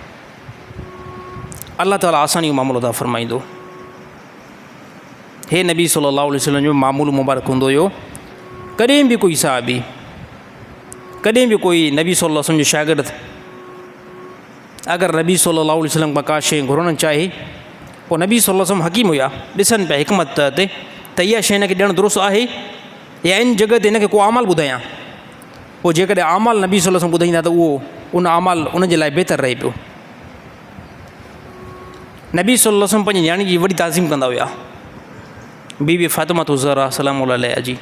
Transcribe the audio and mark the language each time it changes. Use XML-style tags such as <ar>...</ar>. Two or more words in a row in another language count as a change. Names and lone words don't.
<sd>अल्लाह ताला आसानी जो मामिलो था फ़रमाईंदो। हे नबी</sd> <ar>صلى الله عليه وسلم</ar> <sd>जो मामूल मुबारक हूंदो हुयो, कॾहिं बि कोई साहबी, कॾहिं बि कोई नबी</sd> <ar>صلى الله عليه وسلم</ar> <sd>जो शागिर्द अगरि नबी</sd> <ar>صلى الله عليه وسلم</ar> <sd>खां का शइ घुरणु चाहे, पोइ नबी</sd> <ar>صلى الله عليه وسلم</ar> <sd>हकीम हुया, ॾिसनि पिया हिकमत ते त इहा शइ हिनखे ॾियणु दुरुस्त आहे या इन जॻह ते हिनखे को अमाल ॿुधायां। पोइ जेकॾहिं अमाल नबी</sd> <ar>صلى الله عليه وسلم</ar> <sd>ॿुधाईंदा त उहो उन अमाल उन जे लाइ बहितर रहे पियो। नबी</sd> <ar>صلى الله عليه وسلم</ar> <sd>पंहिंजी न्याणी जी वॾी ताज़ीम कंदा हुया, बीबी फ़ातिमा तुज़हरा</sd> <ar>سلام الله عليها</ar> <sd>जी।</sd>